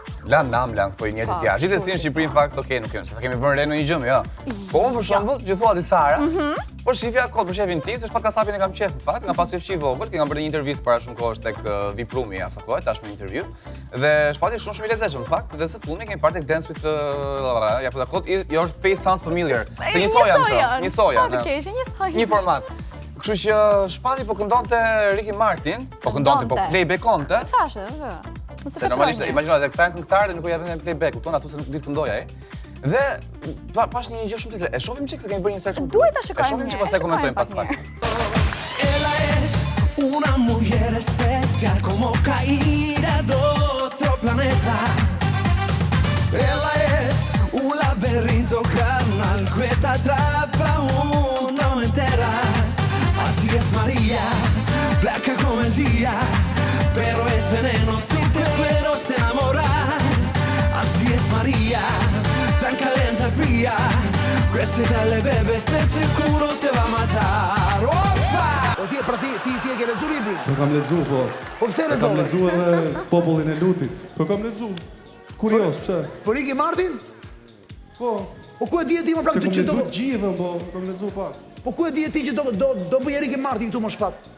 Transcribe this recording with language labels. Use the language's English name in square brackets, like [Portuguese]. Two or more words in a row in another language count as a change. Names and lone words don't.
[Albanian] Lan po i njerëzit jashtë. Gjithsesi në Shqipëri në fakt okay nuk kemi, se kemi vënë re në një gjë, jo. Po unë për shembull, që thua disa herë, po shifja kod për shefin tim, se shpat kasapin e kam qef në fakt, nga pas qef i vogël, që kam bërë një intervistë para shumë kohësh tek Viprumi asaj kohe, tash me intervju. Dhe shpati shumë i lezetshëm në fakt, dhe së fundmi kemi parë tek Dance with ja po kod, [English] your face sounds familiar. [Albanian] Se një soja, një format. Kështu që shpati po këndonte Ricky Martin, po playback-onte. Thashë, se normalisht imagjino edhe këta këngëtarë nuk u japin playback, kupton ato se nuk di të këndoj ai. Dhe pash një gjë shumë të keq. E shohim çik se kemi bërë një search. Duhet ta shikojmë. E shohim çik pastaj komentojmë pas pak. [Spanish] Una mujer especial como caída de otro planeta. Ella es un laberinto carnal que te atrapa no enteras. Así es María, blanca como el día, pero es veneno si te quiero enamorar. Así es María, tan caliente y fría, que si te le bebes de seguro te va a matar. [Albanian] Opa! Pra ti e ke lexuar librin? Po kam lexuar, po. Po pse Kam lexuar? lexuar edhe Popullin e Lutit. Po kam lexuar. Kurios, pse? Po Ricky Martin? Po. Po ku e di ti më plak Se të kam që do? lexuar gjithën, po kam lexuar pak. Po ku e di ti që do bëj Ricky Martin këtu më shpat?